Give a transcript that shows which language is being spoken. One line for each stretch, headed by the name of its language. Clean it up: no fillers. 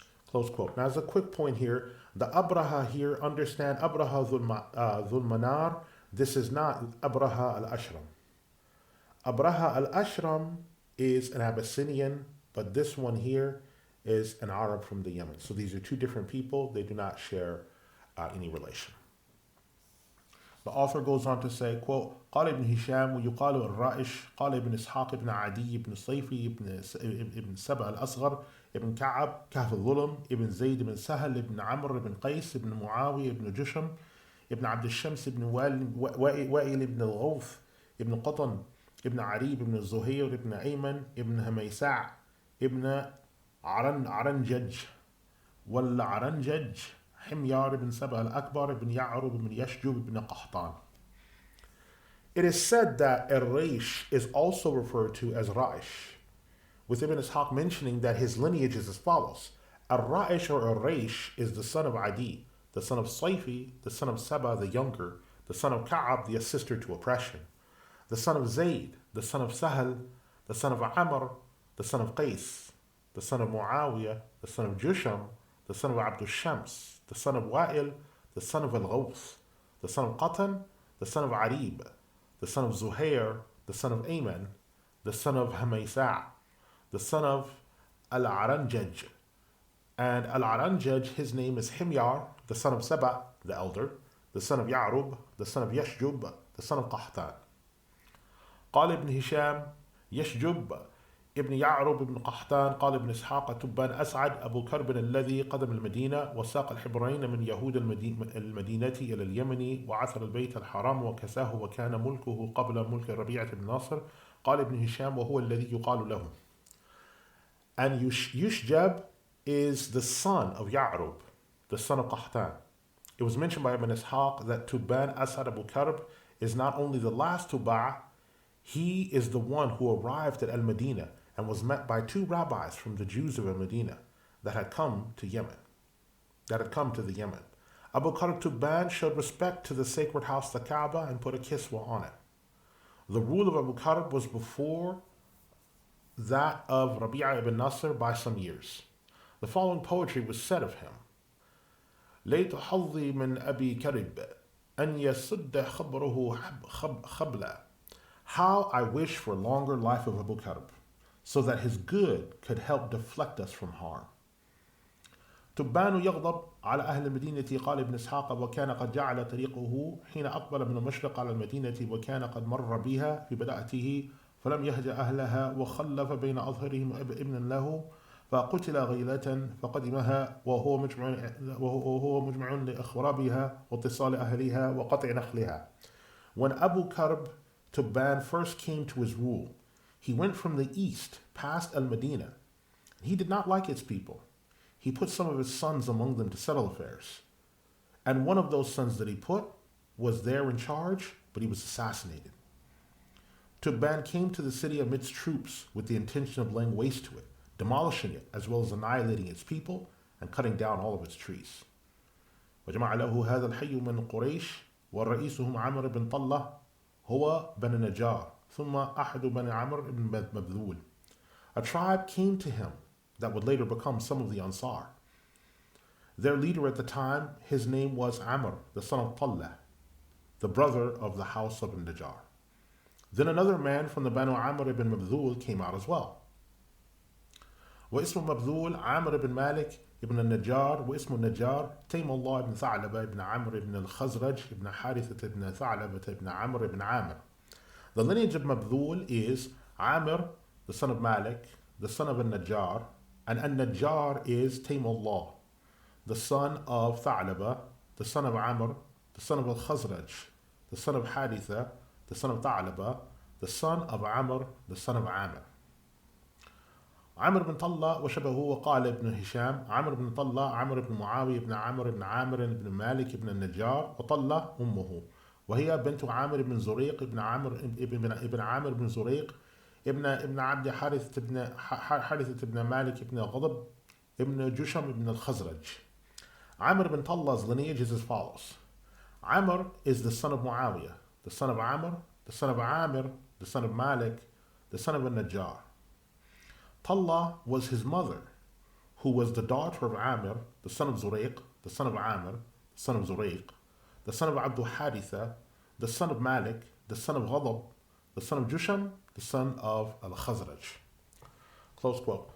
English: Close quote. Now, as a quick point here, the Abraha here, understand Abraha Dhul Manar, this is not Abraha al-Ashram. Abraha al-Ashram is an Abyssinian, but this one here is an Arab from the Yemen. So these are two different people. They do not share any relation. The author goes on to say, quote,
Arabic: قال ابن هشام ويقال الرائش قال ابن إسحاق ابن عدي ابن صيفي ابن سبأ الأصغر ابن كعب كهف الظلم ابن زيد ابن سهل ابن عمرو ابن قيس ابن معاوية ابن جشم ابن عبد الشمس ابن وائل ابن الغوث ابن قطن ابن عريب ابن الزهير ابن أيمن ابن هميساع ابن عرنجج والعرنجج حميار ibn Sabah al-Akbar ibn Ya'rub ibn Yashjub ibn Qahtan.
English: It is said that Ar-Raish is also referred to as Ra'ish, with Ibn Ishaq mentioning that his lineage is as follows. Ar-Ra'ish or Ar-Raish is the son of Adi, the son of Sayfi, the son of Saba the younger, the son of Ka'ab, the assister to oppression, the son of Zayd, the son of Sahal, the son of Amr, the son of Qais, the son of Muawiyah, the son of Jusham, the son of Abdul Shams, the son of Wa'il, the son of Al-Ghawth, the son of Qatan, the son of Arib, the son of Zuhair, the son of Ayman, the son of Hamaysa', the son of Al-Aranjaj. And Al-Aranjaj, his name is Himyar, the son of Saba, the elder, the son of Ya'rub, the son of Yashjub, the son of Qahtan.
Arabic: قال ابن هشام يشجب ابن يعرب ابن قحطان قال ابن إسحاق تبان أسعد أبو كرب الذي قدم المدينة وساق الحبرين من يهود المدينة إلى اليمن وعثر البيت الحرام وكساه وكان ملكه قبل ملك ربيعة بن ناصر قال ابن هشام وهو الذي يقال له.
English: And Yushjab is the son of Ya'rub, the son of Qahtan. It was mentioned by Ibn Ishaq that Tubban Asad Abu Karb is not only the last Tubba, he is the one who arrived at Al-Madinah and was met by two rabbis from the Jews of Al-Madinah that had come to Yemen, the Yemen. Abu Karb Tubban showed respect to the sacred house, the Kaaba, and put a kiswa on it. The rule of Abu Karb was before that of Rabi'a ibn Nasr by some years. The following poetry was said of him.
Arabic: ليت حظي من أبي كرب أن يسد خبره خبلا.
English: How I wish for a longer life of Abu Karb, so that his good could help deflect us from harm.
Arabic: تبان يغضب على أهل المدينة قال ابن إسحاق وكان قد جعل طريقه حين أقبل من المشرق على المدينة وكان قد مر بها في بدأته فلم يهج أهلها وخلف بين أظهرهم ابنا له فقتل غيلة فقدمها وهو مجمع لإخرابها واتصال أهلها وقطع نخلها.
English: When Abu Karb Tubban first came to his rule, he went from the east past Al-Madinah. He did not like its people. He put some of his sons among them to settle affairs. And one of those sons that he put was there in charge, but he was assassinated. Tubban came to the city amidst troops with the intention of laying waste to it, demolishing it, as well as annihilating its people and cutting down all of its trees.
Arabic: وجمع له هذا الحي من قريش ورئيسهم عمرو بن طلة هو بن النجار ثم أحد بن عمرو بن مبذول.
English: A tribe came to him that would later become some of the Ansar. Their leader at the time, his name was Amr, the son of Tallah, the brother of the house of Najjar. Then another man from the Banu Amr ibn Mabdul came out as well.
Arabic: واسم مبذول عامر بن مالك ابن النجار واسم النجار تيم الله بن ثعلبة ابن عمرو بن الخزرج ابن حارثة ابن ثعلبة ابن عمرو ابن عامر.
English: The lineage of Mabdul is Amr, the son of Malik, the son of An-Najjar, and An-Najjar is Taymullah, the son of Tha'laba, the son of Amr, the son of Al-Khazraj, the son of Haritha, the son of Tha'laba, the son of Amr, the son of Amr.
Arabic: عمرو بن طلة وشبهه وقال ابن هشام عمرو بن طلة عمرو بن معاوية بن عمرو بن عامر بن مالك بن النجار وطلة أمه وهي بنت عامر بن زريق ابن عامر ابن عامر بن زريق ابن عبد حارثة ابن مالك ابن غضب ابن جشم ابن الخزرج.
English: Amr bin Tallah's lineage is as follows. Amr is the son of Muawiyah, the son of Amr, the son of Amir, the son of Malik, the son of An-Najjar. Tallah was his mother, who was the daughter of Amir, the son of Zurayq, the son of Amir, the son of Zurayq, the son of Abdul Haritha, the son of Malik, the son of Ghadab, the son of Jusham, the son of Al-Khazraj. Close quote.